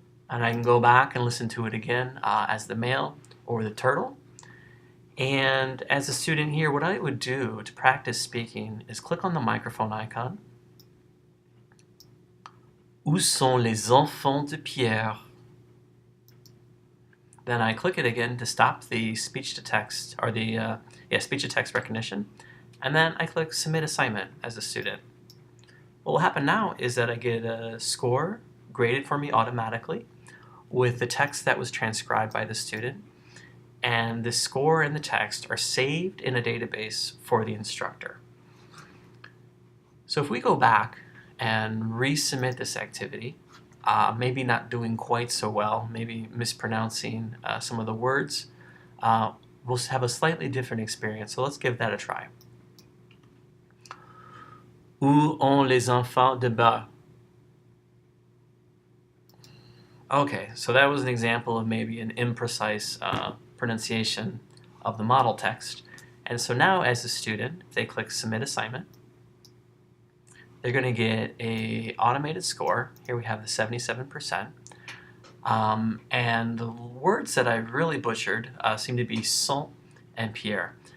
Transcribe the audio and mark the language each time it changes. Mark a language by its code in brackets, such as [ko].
[en] And I can go back and listen to it again as the male or the turtle. And as a student here, what I would do to practice speaking is click on the microphone icon. [fr] Où sont les enfants de Pierre? [en] Then I click it again to stop the speech-to-text, or the speech-to-text recognition. And then I click Submit Assignment as a student. What will happen now is that I get a score graded for me automatically with the text that was transcribed by the student, and the score and the text are saved in a database for the instructor. So if we go back and resubmit this activity, maybe not doing quite so well, maybe mispronouncing some of the words, we'll have a slightly different experience. So let's give that a try. [fr] Où ont les enfants de bas? [en] Okay, so that was an example of maybe an imprecise pronunciation of the model text. And so now as a student, if they click Submit Assignment, they're going to get an automated score. Here we have the 77%. And the words that I really butchered seem to be sont and Pierre.